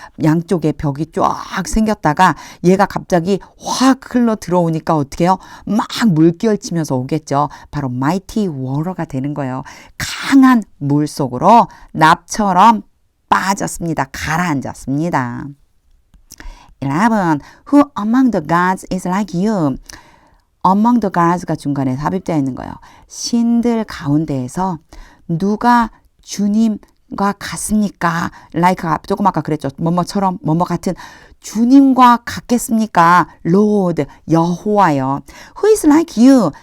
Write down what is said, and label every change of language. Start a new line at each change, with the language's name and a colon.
Korean: 양쪽에 벽이 쫙 생겼다가 얘가 갑자기 확 흘러 들어오니까 어떻게 해요? 막 물결 치면서 오겠죠. 바로
English: mighty water
Korean: 가 되는 거예요. 강한 물 속으로 납처럼 빠졌습니다. 가라앉았습니다. 11.
English: Who among the gods is like you? Among the gods
Korean: 가 중간에 삽입되어 있는 거예요. 신들 가운데에서 누가 주님 주님과 같습니까? like가 조금 아까 그랬죠. 뭐뭐처럼 뭐뭐 같은 주님과 같겠습니까?
English: Lord,
Korean: 여호와요.
English: Who is like you?